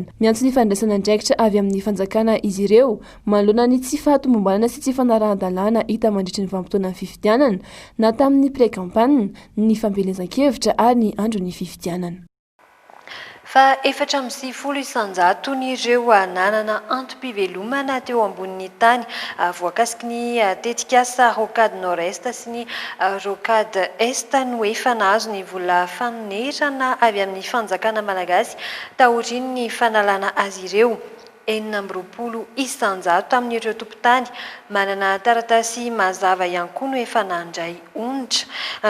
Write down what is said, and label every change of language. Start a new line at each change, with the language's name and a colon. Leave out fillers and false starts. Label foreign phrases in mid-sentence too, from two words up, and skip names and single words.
Malagasy: Miantso ny fandraisana andraikitra avy amin'ny fanjakana izy ireo manoloana ny tsy fahatomombanana sy tsy fanarahan-dalàna hita mandritra ny vanim-potoana ny fifidianana na tamin'ny pré-campagne ny fampelezan-kevitra ary ny andro ny fifidianana. Fa 450 isanjato ny ireo nanana antom-pivelomana teo ambonin'ny tany voakasiky ny tetikasa
French: rocade nord-est
Malagasy: sy ny
French: rocade est
Malagasy: no efa nahazo ny vola fanerana avy amin'ny fanjakana malagasy taoriny ny fanalana azy ireo. 420 isanjato amin'ireo tompon-tany manana taratasy mazava ihany koa no efa nandray onitra.